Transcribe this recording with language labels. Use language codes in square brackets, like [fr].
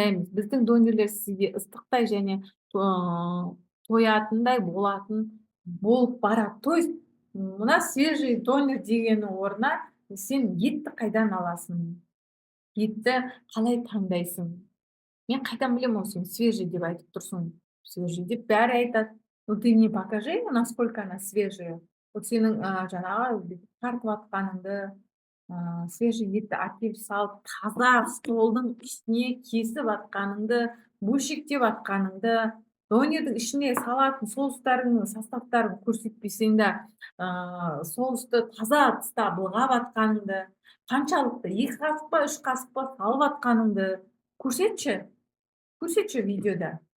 [kk] Біздің донерлер сізге ыстықтай және тоятындай болып барады. [ru] То есть [kk] мына свежий донер дегеннің орнына сен етті қайдан аласың? Етті қалай таңдайсың? Мен қайдан білемін, ол сен свежий деп айтып тұрсың. Свежий деп бәрі айтады. [ru] Ну ты мне покажи, насколько она свежая. [kk] Вот сенің жаңағы тартып жатқаныңды, свежий етті әкеліп салып, таза столдың үстіне кесіп жатқаныңды, бөлшектеп жатқаныңды, донердің ішіне салатын соустарыңның составтарын көрсетпесең де, соусты таза тыста былғап жатқаныңды, қаншалықты 2 қасық па 3 қасық па салып жатқаныңды көрсетші видеода.